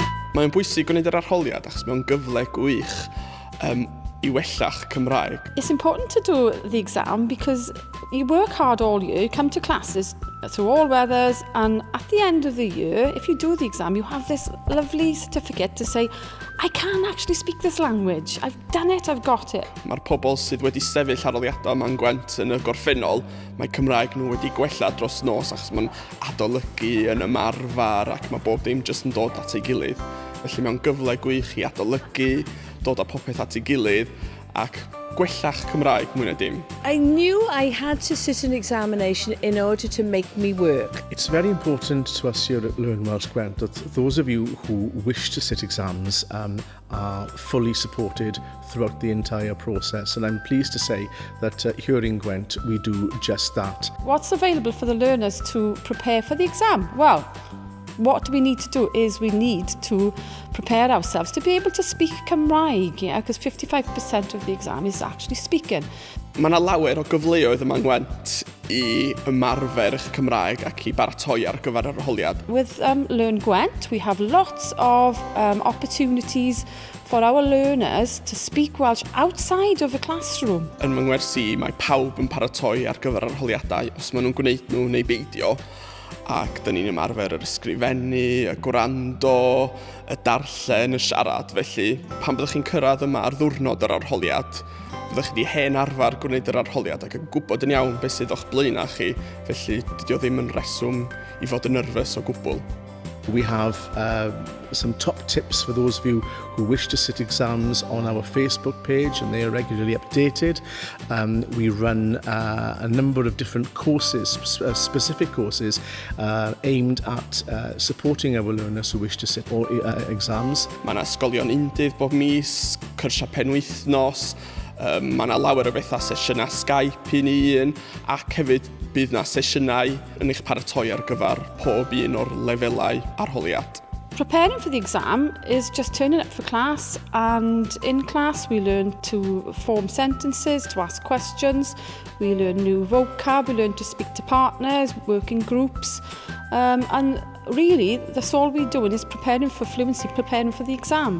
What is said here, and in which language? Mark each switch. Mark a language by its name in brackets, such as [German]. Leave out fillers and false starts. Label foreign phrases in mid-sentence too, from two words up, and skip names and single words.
[Welsh] Mae'n bwysig gwneud yr arholiad achos mae'n gyfle gwych I wellach Cymraeg. [English] It's important to do the exam because you work hard all year, you come to classes through all weathers, and at the end of the year, if you do the exam, you have this lovely certificate to say, I can actually speak this language, I've done it, I've got it. [Welsh] Mae'r pobl sydd wedi sefyll arholiadau yma'n Gwent yn y gorffennol, mae Cymraeg nhw wedi gwella dros nos achos mae'n adolygu yn ymarfer ac mae bob dim jyst yn dod at ei gilydd. Felly mae'n gyfle gwych I adolygu, dod â popeth at ei gilydd ac gwellach Cymraeg mwy na dim. [English] I knew I had to sit an examination in order to make me work. It's very important to us here at Learn Welsh Gwent that those of you who wish to sit exams are fully supported throughout the entire process, and I'm pleased to say that here in Gwent we do just that. What's available for the learners to prepare for the exam? Well, what we need to do is we need to prepare ourselves to be able to speak Cymraeg, because 55% of the exam is actually speaking. [Welsh] Mae yna lawer o gyfleoedd yma'n Gwent I ymarfer eich Cymraeg ac I baratoi ar gyfer yr arholiad. [English] With Learn Gwent, we have lots of opportunities for our learners to speak Welsh outside of the classroom. [Welsh] Yn fy ngwersi, mae pawb yn paratoi ar gyfer arholiadau os maen nhw'n gwneud nhw neu beidio. Ac dyn ni'n ymarfer yr ysgrifennu, y gwrando, y darllen, y siarad. Felly, pan byddwch chi'n cyrraedd yma ar ddiwrnod yr arholiad, byddwch chi wedi hen arfer gwneud yr arholiad ac yn gwybod yn iawn beth sydd o'ch blaenau chi. Felly, dydy o ddim yn reswm I fod yn nerfus o gwbl. [English] We have some top tips for those of you who wish to sit exams on our Facebook page, and they are regularly updated. We run a number of different courses, specific courses, aimed at supporting our learners who wish to sit exams. [Welsh] Mae yna ysgolion undydd bob mis, cyrsia penwythnos, mae yna lawer o bethau sesiynau Skype I ni ac hefyd bydd yna sesiynau yn eich paratoi ar gyfer pob un o'r lefelau arholiad. [English] Preparing for the exam is just turning up for class, and in class we learn to form sentences, to ask questions, we learn new vocab, we learn to speak to partners, work in groups, and really that's all we're doing is preparing for fluency, preparing for the exam.